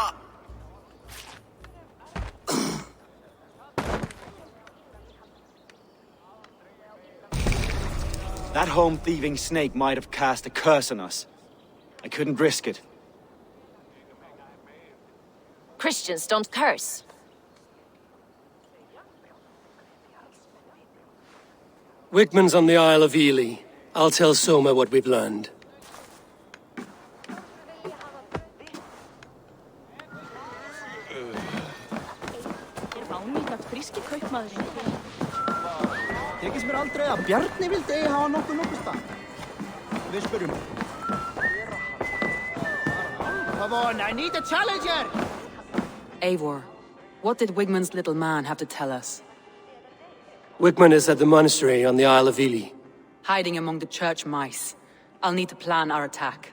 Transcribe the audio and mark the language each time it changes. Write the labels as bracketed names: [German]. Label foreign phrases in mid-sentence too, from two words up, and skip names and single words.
[English] That home-thieving snake might have cast a curse on us. I couldn't risk it. Christians don't curse. Wigmund's on the Isle of Ely. I'll tell Soma what we've learned. [Icelandic] Tekist mér aldrei að Bjarni vildi eigi hafa nokkuð stað. Við spyrjum. [English] Come on, I need a challenger! Eivor, what did Wigmund's little man have to tell us? Wigmund is at the monastery on the Isle of Ely. Hiding among the church mice. I'll need to plan our attack.